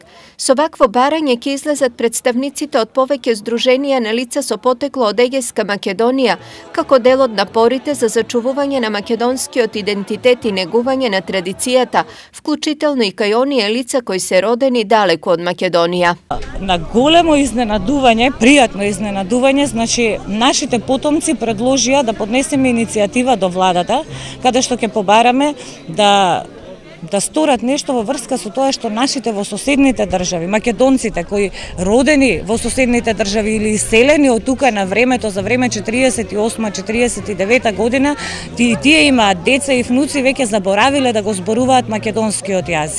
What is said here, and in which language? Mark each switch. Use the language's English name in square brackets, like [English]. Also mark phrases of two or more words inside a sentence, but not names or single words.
[Macedonian] Со вакво барање ќе излезат претставниците од повеќе здруженија на лица со потекло од Егејска Македонија, како делот напорите за зачувување на македонскиот идентитет и негување на традицијата, вклучително и кај оние лица кои се родени далеку од Македонија. На големо изненадување, пријатно изненадување, значи нашите потомци предложија да поднесеме иницијатива до владата, каде што ќе побараме да сторат нешто во врска со тоа што нашите во соседните држави, македонците кои родени во соседните држави или иселени од тука на времето, за време 48-49 година, тие имаат деца и внуци веќе заборавиле да го зборуваат македонскиот јазик.